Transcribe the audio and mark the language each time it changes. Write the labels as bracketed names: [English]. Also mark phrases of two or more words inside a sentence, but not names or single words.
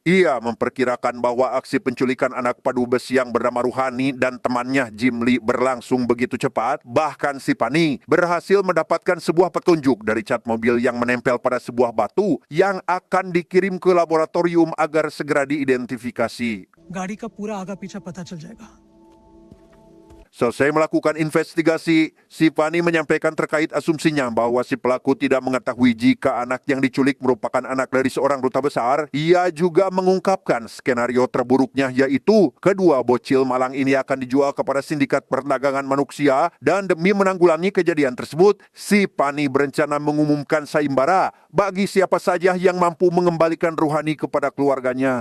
[Indonesian] Ia memperkirakan bahwa aksi penculikan anak Pak Dubes yang bernama Ruhani dan temannya Jimli berlangsung begitu cepat. Bahkan Sipani berhasil mendapatkan sebuah petunjuk dari cat mobil yang menempel pada sebuah batu yang akan dikirim ke laboratorium agar segera diidentifikasi. [Hindi] गाड़ी का पूरा आगा पीछा पता चल जाएगा. [Indonesian] Selesai melakukan investigasi, Sipani menyampaikan terkait asumsinya bahwa si pelaku tidak mengetahui jika anak yang diculik merupakan anak dari seorang duta besar. Ia juga mengungkapkan skenario terburuknya, yaitu kedua bocil malang ini akan dijual kepada sindikat perdagangan manusia, dan demi menanggulangi kejadian tersebut, Sipani berencana mengumumkan sayembara bagi siapa saja yang mampu mengembalikan Ruhani kepada keluarganya.